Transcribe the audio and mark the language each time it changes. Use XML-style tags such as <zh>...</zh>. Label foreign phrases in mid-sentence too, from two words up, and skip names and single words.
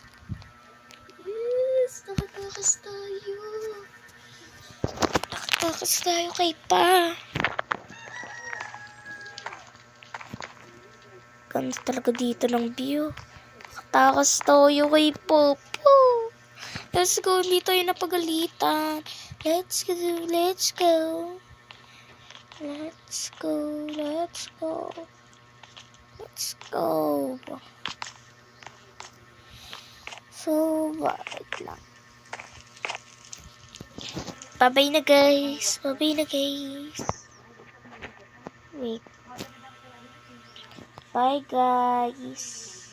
<tl>Yes, nakatakas tayo. Nakatakas tayo kay Pa. Ganda talaga dito ng view. Nakatakas tayo kay Popo.</tl> <en>Let's go,</en> <tl>hindi tayo napagalitan.</tl> <en>Let's go, let's go. Let's go, let's go. Let's go. So, wait lang. Bye-bye na guys. Bye-bye na guys. Wait. Bye guys.</en>